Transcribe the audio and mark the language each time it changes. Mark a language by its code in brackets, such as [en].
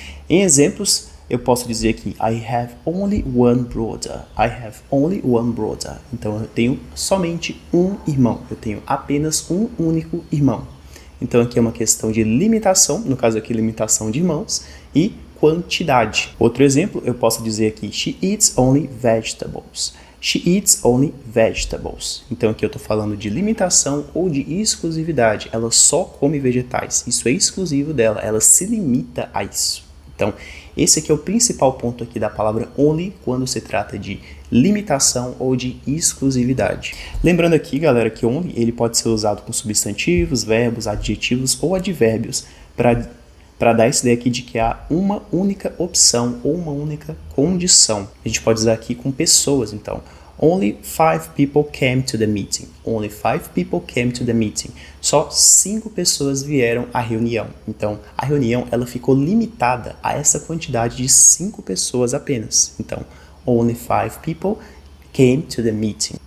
[pt] Em exemplos, eu posso dizer aqui, [en] I have only one brother. I have only one brother. [pt] Então, eu tenho somente um irmão. Eu tenho apenas um único irmão. Então, aqui é uma questão de limitação, no caso aqui, limitação de irmãos, e quantidade. Outro exemplo, eu posso dizer aqui, [en] she eats only vegetables. She eats only vegetables. [pt] Então, aqui eu estou falando de limitação ou de exclusividade. Ela só come vegetais. Isso é exclusivo dela. Ela se limita a isso. Então, esse aqui é o principal ponto aqui da palavra only quando se trata de limitação ou de exclusividade. Lembrando aqui, galera, que only ele pode ser usado com substantivos, verbos, adjetivos ou advérbios para dar essa ideia aqui de que há uma única opção ou uma única condição. A gente pode usar aqui com pessoas, então. [en] Only 5 people came to the meeting. Only 5 people came to the meeting. [pt] Só 5 pessoas vieram à reunião. Então, a reunião ela ficou limitada a essa quantidade de 5 pessoas apenas. [en] Então, only 5 people came to the meeting.